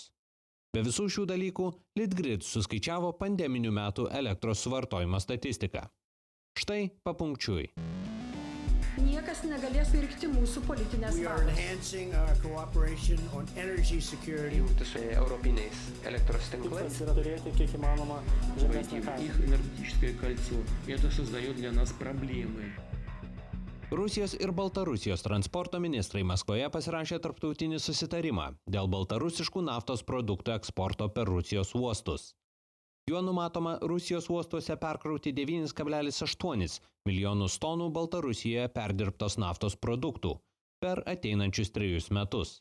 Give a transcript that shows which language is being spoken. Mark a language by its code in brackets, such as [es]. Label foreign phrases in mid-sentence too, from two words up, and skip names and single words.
[lt] Be visų šių dalykų Litgrid suskaičiavo pandeminių metų elektros suvartojimo statistiką. Štai papunkčiui. Niekas negalės pirkti mūsų politinės valios. Jungtis su europiniais elektros tinklais. Turėti kiek įmanoma žemesnę kainą. [ru] Их энергетическое кольцо. Это создает для нас проблемы. [lt] Rusijos ir Baltarusijos transporto ministrai Maskvoje pasirašė tarptautinį susitarimą dėl baltarusiškų naftos produktų eksporto per Rusijos uostus. Juo numatoma Rusijos uostuose perkrauti 9,8 milijonus tonų Baltarusijoje perdirbtos naftos produktų per ateinančius 3 metus.